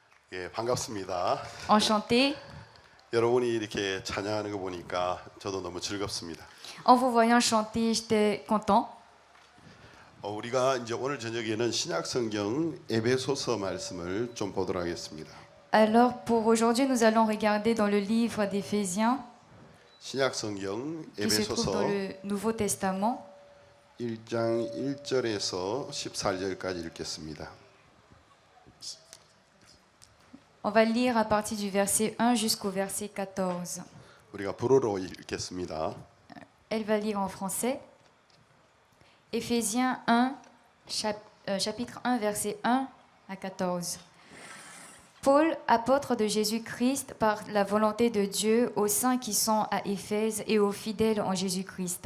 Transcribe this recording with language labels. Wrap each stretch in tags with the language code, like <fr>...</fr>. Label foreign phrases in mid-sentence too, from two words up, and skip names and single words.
<ko>예, 반갑습니다.</ko> <fr>Enchanté.</fr> <ko>여러분이 이렇게 찬양하는 거 보니까 저도 너무 즐겁습니다.</ko> <fr>En vous voyant chanter, j'étais content.</fr> <ko>우리가 이제 오늘 저녁에는 신약 성경 에베소서 말씀을 좀 보도록 하겠습니다.</ko> <fr>Alors pour aujourd'hui, nous allons regarder dans le livre d'Éphésiens,</fr> <ko>신약 성경</ko> <fr>qui se trouve 에베소서 dans le Nouveau Testament.</fr> <ko>1장 1절에서 14절까지 읽겠습니다.</ko> <fr>On va lire à partir du verset 1 jusqu'au verset 14.</fr> <ko>우리가 불어로 읽겠습니다.</ko> <fr>Elle va lire en français. Éphésiens 1, chapitre 1, verset 1 à 14. Paul, apôtre de Jésus-Christ, par la volonté de Dieu, aux saints qui sont à Éphèse et aux fidèles en Jésus-Christ.</fr>